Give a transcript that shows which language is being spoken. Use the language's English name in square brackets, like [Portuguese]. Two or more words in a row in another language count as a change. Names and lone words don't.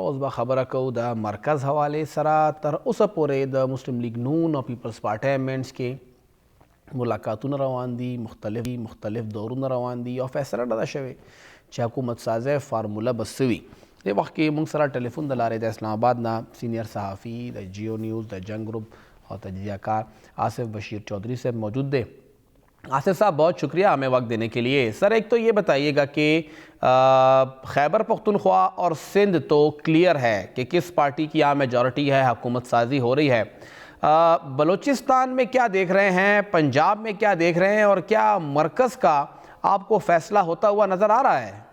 [Pashto] اوس به خبره کوو د مرکز حوالې سره. تر اوسه پورې د مسلم لیگ نون او پیپلز پارټۍ منځ کې ملاقاتونه روان دي، مختلف دورونه روان دي او فیصله نه ده شوې چې حکومت سازۍ فارموله به څه وي. دې وخت کې مونږ سره ټلیفون د لارې د اسلام آباد نه سینئر صحافي د جیو نیوز د جنگ گروپ [Urdu] اور تجزیہ کار [Pashto] آصف بشیر چودھری صاحب موجود دے. [Urdu] آصف صاحب بہت شکریہ ہمیں وقت دینے کے لیے. سر ایک تو یہ بتائیے گا کہ خیبر پختونخوا اور سندھ تو کلیئر ہے کہ کس پارٹی کی یہاں میجورٹی ہے، حکومت سازی ہو رہی ہے. بلوچستان میں کیا دیکھ رہے ہیں، پنجاب میں کیا دیکھ رہے ہیں اور کیا مرکز کا آپ کو فیصلہ ہوتا ہوا نظر آ رہا ہے؟